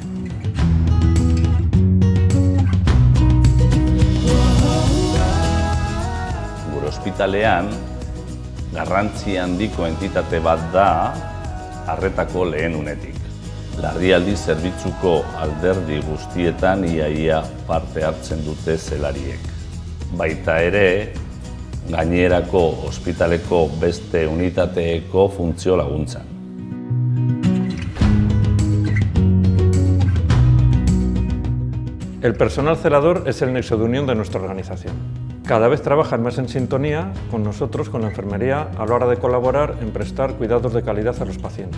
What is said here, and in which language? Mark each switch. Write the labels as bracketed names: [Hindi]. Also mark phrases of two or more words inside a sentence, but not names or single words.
[Basque] Gure ospitalean, garrantzi handiko entitate bat da arretako lehen unetik. Larrialdi zerbitzuko alderdi guztietan iaia parte hartzen dute zelariek. Baita ere, gainerako ospitaleko beste unitateeko funtzio laguntzan. [Spanish] El personal celador es el nexo de unión de nuestra organización. Cada vez trabajan más en sintonía con nosotros, con la enfermería, a la hora de colaborar en prestar cuidados de calidad a los pacientes.